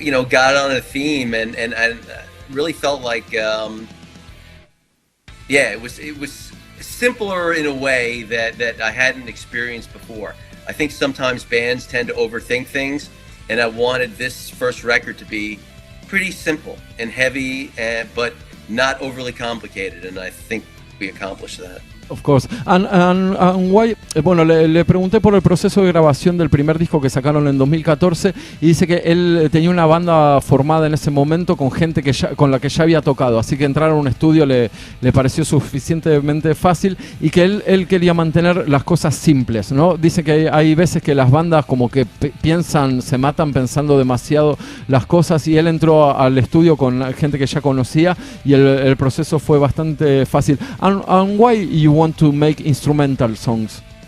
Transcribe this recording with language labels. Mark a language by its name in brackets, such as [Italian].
[English] got on a theme and I really felt like, it was simpler in a way that I hadn't experienced before. I think sometimes bands tend to overthink things, and I wanted this first record to be pretty simple and heavy, but not overly complicated, and I think we accomplished that. Of course. And why? [Spanish] Bueno, le pregunté por el proceso de grabación del primer disco que sacaron en 2014 y dice que él tenía una banda formada en ese momento con gente con la que ya había tocado, así que entrar a un estudio le pareció suficientemente fácil y que él quería mantener las cosas simples, ¿no? Dice que hay veces que las bandas como que se matan pensando demasiado las cosas, y él entró al estudio con gente que ya conocía y el proceso fue bastante fácil. [English] And why you want to make instrumental songs?